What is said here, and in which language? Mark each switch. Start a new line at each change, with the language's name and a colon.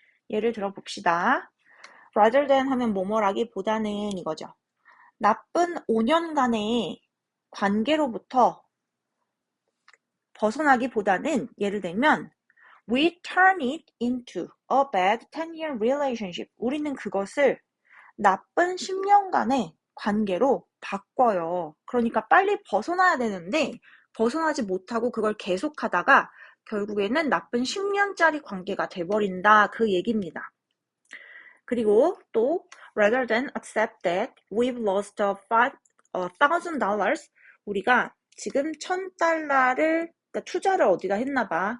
Korean: 예를 들어봅시다. rather than 하면 뭐뭐라기보다는 이거죠. 나쁜 5년간의 관계로부터 벗어나기보다는, 예를 들면
English: we turn it into a bad 10-year relationship.
Korean: 우리는 그것을 나쁜 10년간의 관계로 바꿔요. 그러니까 빨리 벗어나야 되는데 벗어나지 못하고 그걸 계속하다가 결국에는 나쁜 10년짜리 관계가 돼버린다, 그 얘기입니다. 그리고 또
English: rather than accept that we've lost $1,000,
Korean: 우리가 지금 $1,000를 그러니까 투자를 어디다 했나 봐.